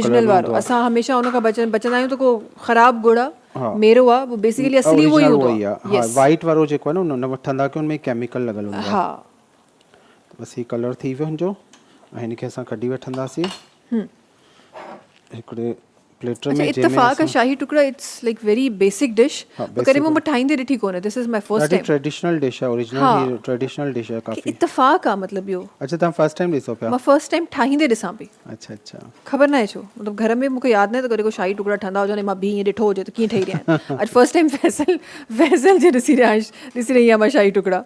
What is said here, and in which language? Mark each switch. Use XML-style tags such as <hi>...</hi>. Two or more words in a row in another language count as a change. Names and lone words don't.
<sd>ओरिजिनल वारो असां हमेशह उन खां बचंदा आहियूं त को ख़राबु गुड़ आहे मेरो आहे वो बेसिकली असली उहो ई हूंदो आहे वाइट वारो जेको आहे न उन वठंदा की हुनमें केमिकल लॻल हूंदो आहे हा बसि हीउ कलर थी वियो हुनजो ऐं हिनखे असां कढी वठंदासीं हिकिड़े प्लेटर में इत्तफ़ाक़ शाही टुकड़ा</sd> <en>it's like very basic dish</en> <sd>कॾहिं मूं ठाहींदे ॾिठी कोन्हे</sd> <en>this is my first time traditional dish</en> <sd>आहे</sd> <en>original traditional dish</en> <sd>आहे काफ़ी इत्तफ़ाक़ आहे मतिलबु इहो अच्छा तव्हां</sd> <en>first time</en> <sd>ॾिसो पिया मां</sd> <en>first time</en> <sd>ठाहींदे ॾिसां पई अच्छा अच्छा ख़बर न आहे छो मतिलबु घर में मूंखे यादि न आहे त कॾहिं को शाही टुकड़ा ठहंदा हुजनि मां बि ईअं ॾिठो हुजे त कीअं ठही रहिया आहिनि अॼु</sd> <en>first time</en> <sd>फैसल जे ॾिसी रही आहियां मां शाही टुकड़ा</sd>